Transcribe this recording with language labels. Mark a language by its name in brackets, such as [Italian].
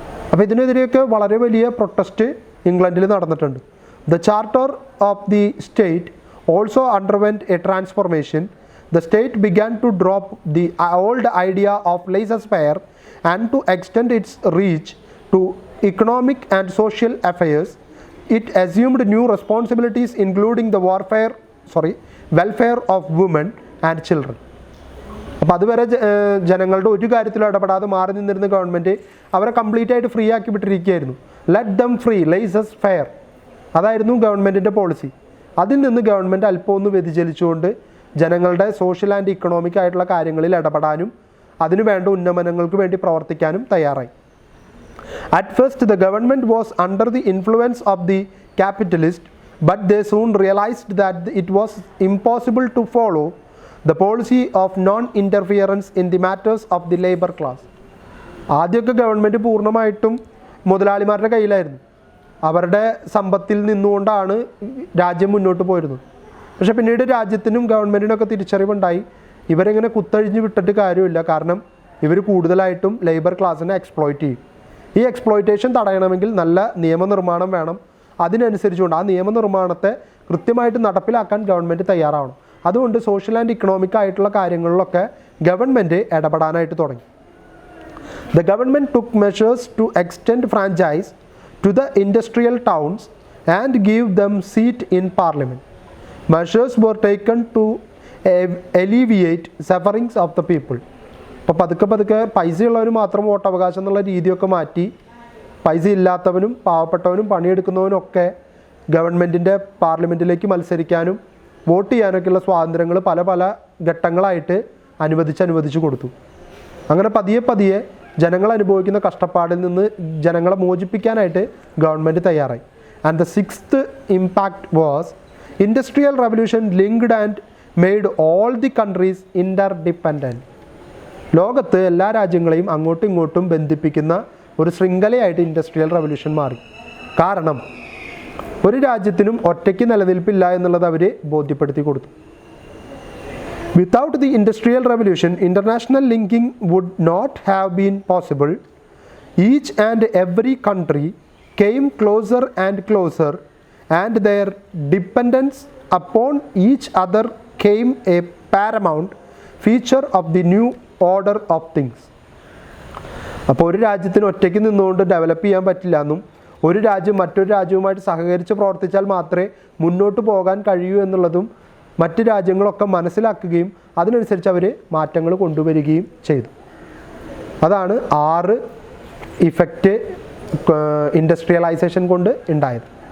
[Malayalam] അപ്പോൾ ഇതിനെതിരെയൊക്കെ വളരെ വലിയ പ്രൊട്ടസ്റ്റ് ഇംഗ്ലണ്ടിൽ നടന്നിട്ടുണ്ട്. [English] The charter of the state also underwent a transformation. The state began to drop the old idea of laissez faire and to extend its reach to economic and social affairs. It assumed new responsibilities including the welfare of women and children. [Malayalam] അപ്പോൾ അതുവരെ ജനങ്ങളുടെ ഒരു കാര്യത്തിലും ഇടപെടാതെ മാറി നിന്നിരുന്ന government അവരെ complete ആയിട്ട് ഫ്രീ ആക്കി വിട്ടിരിക്കുകയായിരുന്നു. [English] let them free, [Malayalam] laces fair, അതായിരുന്നു ഗവൺമെൻറ്റിൻ്റെ പോളിസി. അതിൽ നിന്ന് ഗവൺമെൻറ് അല്പം ഒന്ന് വ്യതിചലിച്ചുകൊണ്ട് ജനങ്ങളുടെ സോഷ്യൽ ആൻഡ് ഇക്കണോമിക് ആയിട്ടുള്ള കാര്യങ്ങളിൽ ഇടപെടാനും അതിനു വേണ്ട ഉന്നമനങ്ങൾക്ക് വേണ്ടി പ്രവർത്തിക്കാനും തയ്യാറായി. [English] At first, the government was under the influence of the capitalist, but they soon realized that it was impossible to follow the policy of non-interference in the matters of the labor class. [Malayalam] ആദ്യമൊക്കെ government പൂർണ്ണമായിട്ടും മുതലാളിമാരുടെ കയ്യിലായിരുന്നു. അവരുടെ സമ്പത്തിൽ നിന്നുകൊണ്ടാണ് രാജ്യം മുന്നോട്ട് പോയിരുന്നത്. പക്ഷേ പിന്നീട് രാജ്യത്തിനും ഗവൺമെൻറ്റിനൊക്കെ തിരിച്ചറിവുണ്ടായി, ഇവരെങ്ങനെ കുത്തഴിഞ്ഞ് വിട്ടിട്ട് കാര്യമില്ല. കാരണം ഇവർ കൂടുതലായിട്ടും ലേബർ ക്ലാസ്സിനെ എക്സ്പ്ലോയിറ്റ് ചെയ്യും. ഈ എക്സ്പ്ലോയിറ്റേഷൻ തടയണമെങ്കിൽ നല്ല നിയമനിർമ്മാണം വേണം. അതിനനുസരിച്ചുകൊണ്ട് ആ നിയമനിർമ്മാണത്തെ കൃത്യമായിട്ട് നടപ്പിലാക്കാൻ ഗവൺമെൻറ് തയ്യാറാവണം. അതുകൊണ്ട് സോഷ്യൽ ആൻഡ് ഇക്കണോമിക് ആയിട്ടുള്ള കാര്യങ്ങളിലൊക്കെ ഗവൺമെൻറ് ഇടപെടാനായിട്ട് തുടങ്ങി. [English] The government took measures to extend franchise to the industrial towns and give them seat in parliament. Measures were taken to alleviate sufferings of the people. [Malayalam] അപ്പോൾ പതുക്കെ പൈസയുള്ളവർ മാത്രം വോട്ടവകാശം എന്നുള്ള രീതിയൊക്കെ മാറ്റി പൈസ ഇല്ലാത്തവനും പാവപ്പെട്ടവനും പണിയെടുക്കുന്നവനും ഒക്കെ ഗവൺമെൻറ്റിൻ്റെ പാർലമെൻറ്റിലേക്ക് മത്സരിക്കാനും വോട്ട് ചെയ്യാനൊക്കെയുള്ള സ്വാതന്ത്ര്യങ്ങൾ പല ഘട്ടങ്ങളായിട്ട് അനുവദിച്ചു കൊടുത്തു. അങ്ങനെ പതിയെ ജനങ്ങൾ അനുഭവിക്കുന്ന കഷ്ടപ്പാടിൽ നിന്ന് ജനങ്ങളെ മോചിപ്പിക്കാനായിട്ട് ഗവൺമെൻറ് തയ്യാറായി. [English] And the sixth impact was industrial revolution linked and made all the countries interdependent. [Malayalam] ലോകത്ത് എല്ലാ രാജ്യങ്ങളെയും അങ്ങോട്ടും ഇങ്ങോട്ടും ബന്ധിപ്പിക്കുന്ന ഒരു ശൃംഖലയായിട്ട് ഇൻഡസ്ട്രിയൽ റവല്യൂഷൻ മാറി. കാരണം ഒരു രാജ്യത്തിനും ഒറ്റയ്ക്ക് നിലനിൽപ്പില്ല എന്നുള്ളത് അവർ ബോധ്യപ്പെടുത്തി കൊടുത്തു. [English] Without the Industrial Revolution, international linking would not have been possible. Each and every country came closer and closer, and their dependence upon each other came a paramount feature of the new order of things. [Malayalam] അപ്പോൾ ഒരു രാജ്യത്തിന് ഒറ്റയ്ക്ക് നിന്നുകൊണ്ട് develop ചെയ്യാൻ പറ്റില്ല എന്നും ഒരു രാജ്യം മറ്റൊരു രാജ്യവുമായിട്ട് സഹകരിച്ച് പ്രവർത്തിച്ചാൽ മാത്രമേ മുന്നോട്ട് പോകാൻ കഴിയൂ എന്നുള്ളതും മറ്റ് രാജ്യങ്ങളൊക്കെ മനസ്സിലാക്കുകയും അതിനനുസരിച്ച് അവർ മാറ്റങ്ങൾ കൊണ്ടുവരികയും ചെയ്തു. അതാണ് 6 ഇഫക്റ്റ് ഇൻഡസ്ട്രിയലൈസേഷൻ കൊണ്ട് ഉണ്ടായത്.